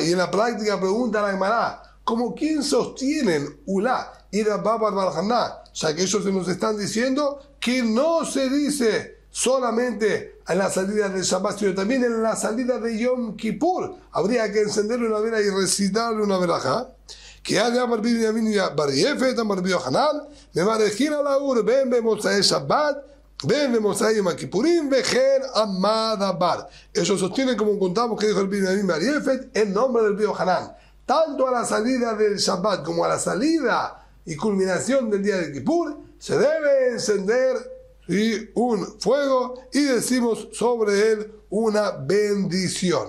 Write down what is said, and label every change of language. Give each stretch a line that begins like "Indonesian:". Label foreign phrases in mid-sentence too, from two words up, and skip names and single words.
Spanish: Y en la práctica pregunta a la Gemara, ¿como quién sostienen Ulá y Rabba bar Haná? Ya que ellos se nos están diciendo que no se dice solamente en la salida del Shabbat, sino también en la salida de Yom Kippur. Habría que encenderle una vela y recitarle una verajá. Que haya Rabbi Binyamin bar Yefet, Rabbi Yohanan,
Hebrew: מברכין על האור בין במוצאי שבת בין במוצאי יום כיפורים וכן הלכה.
Spanish: Ellos sostienen, como contamos que dijo el Binyamin bar Yefet, en nombre del Rabbi Yohanan, tanto a la salida del Shabbat como a la salida y culminación del día de Kippur, se debe encender un fuego y decimos sobre él una bendición.